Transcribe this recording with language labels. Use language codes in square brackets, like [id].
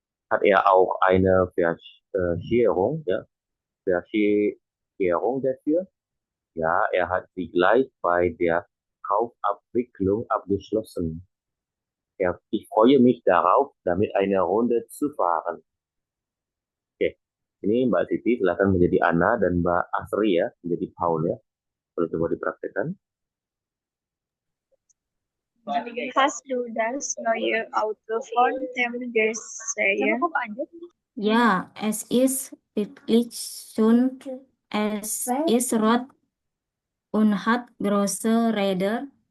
[de] Hat er auch eine Versicherung, ja, Versicherung dafür? Ja, er hat sie gleich bei der Kaufabwicklung abgeschlossen. Ich freue mich darauf, damit eine Runde zu fahren. [id] Oke, ini Mbak Siti silakan menjadi Ana dan Mbak Asri ya, menjadi Paul ya. Kalau coba dipraktekkan. [de] Hast du das neue Auto von dem gesehen? Ja, es ist wirklich schön. Es ist rot und hat große Räder.